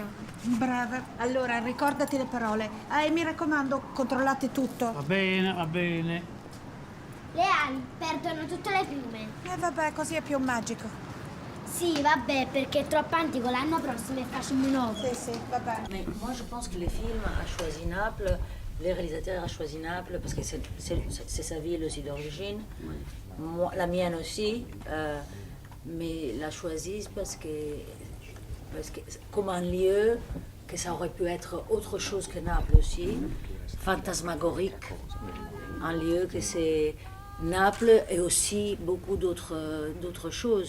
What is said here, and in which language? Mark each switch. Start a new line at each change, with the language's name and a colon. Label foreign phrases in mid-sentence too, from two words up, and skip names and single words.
Italian: Brava. Allora, ricordati le parole. E mi raccomando, controllate tutto. Va bene. Le ali perdono tutte le piume. E vabbè, così è più magico. Sì, vabbè, perché è troppo antico, l'anno prossimo facciamo un nuovo. Sì, vabbè.
French: Mais moi, je pense que le film a choisi Naples, le réalisateur a choisi Naples parce que c'est sa ville aussi d'origine. Moi, la mienne aussi, mais l'a choisi parce que comme un lieu, que ça aurait pu être autre chose que Naples aussi, fantasmagorique, un lieu que c'est Naples et aussi beaucoup d'autres choses.